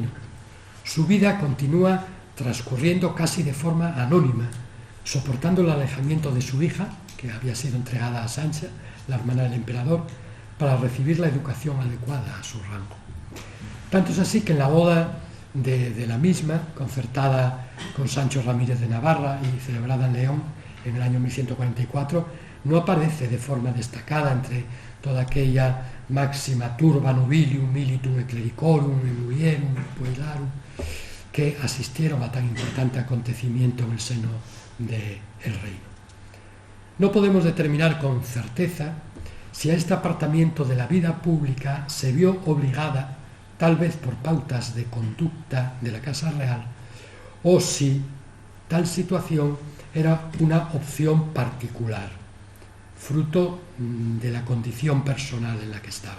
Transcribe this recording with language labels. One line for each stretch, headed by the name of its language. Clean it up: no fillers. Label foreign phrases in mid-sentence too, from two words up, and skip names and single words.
Spanish: Su vida continúa transcurriendo casi de forma anónima, soportando el alejamiento de su hija, que había sido entregada a Sancha, la hermana del emperador, para recibir la educación adecuada a su rango. Tanto es así que en la boda de la misma, concertada con Sancho Ramírez de Navarra y celebrada en León en el año 1144, no aparece de forma destacada entre toda aquella
Latin: máxima turba nobilium militum et clericorum et mulierum puellarum
Spanish: que asistieron a tan importante acontecimiento en el seno del reino. No podemos determinar con certeza si a este apartamiento de la vida pública se vio obligada, tal vez por pautas de conducta de la Casa Real, o si tal situación era una opción particular, fruto de la condición personal en la que estaba.